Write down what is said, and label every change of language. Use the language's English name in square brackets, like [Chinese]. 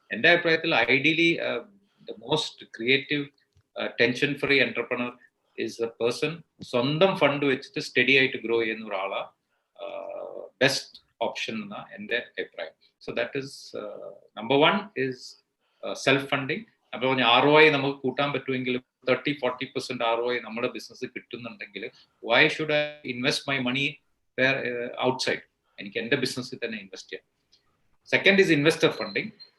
[Malayalam] എൻ്റെ അഭിപ്രായത്തിൽ ideally [English] the most creative tension free entrepreneur is a person [Malayalam] സ്വന്തം fund വെച്ചിട്ട് സ്റ്റഡി ആയിട്ട് ഗ്രോ ചെയ്യുന്ന ഒരാളാ ബെസ്റ്റ് ഓപ്ഷൻ എന്ന എൻ്റെ അഭിപ്രായം. [English] So that is number 1 is self funding. [Malayalam] അപ്പോൾ ROI നമുക്ക് കൂട്ടാൻ പറ്റുമെങ്കിൽ 30-40% ROI നമ്മുടെ business കിട്ടുന്നുണ്ടെങ്കിൽ [English] why should I invest my money outside? [Malayalam] എനിക്ക് എൻ്റെ ബിസിനസ്സിൽ തന്നെ ഇൻവെസ്റ്റ് ചെയ്യാം. [English] Second is investor funding.